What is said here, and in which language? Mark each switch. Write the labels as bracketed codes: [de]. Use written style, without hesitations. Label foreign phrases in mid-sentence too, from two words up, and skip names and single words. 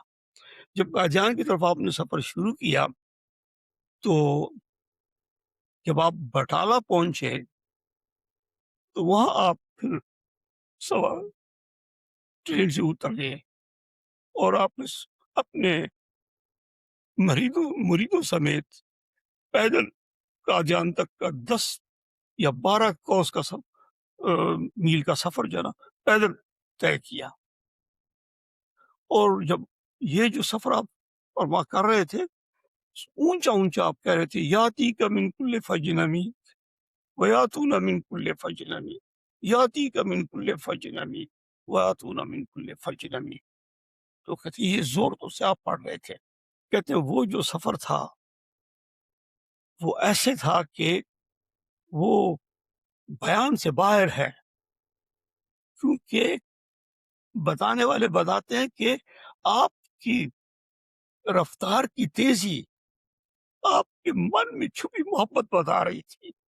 [ur] جب قادیان کی طرف آپ نے سفر شروع کیا تو جب آپ بٹالہ پہنچے تو وہاں آپ پھر سوار ٹرین سے اتر گئے، اور آپ نے اپنے مریدوں سمیت پیدل قادیان تک کا 10 یا 12 کوس کا میل کا سفر جو ہے نا پیدل طے کیا، اور جب یہ جو سفر آپ فرما کر رہے تھے، اونچا اونچا آپ کہہ رہے تھے [ar] یاتی کا من کل فجن عمیق ویاتون من کل فجن عمیق، یاتی کا من کل فجن عمیق ویاتون من کل فجن عمیق، [ur] تو کہتے ہیں یہ زور تو سے آپ پڑھ رہے تھے، کہتے ہیں وہ جو سفر تھا وہ ایسے تھا کہ وہ بیان سے باہر ہے، کیونکہ بتانے والے بتاتے ہیں کہ آپ کی رفتار کی تیزی آپ کے من میں چھپی محبت بتا رہی تھی،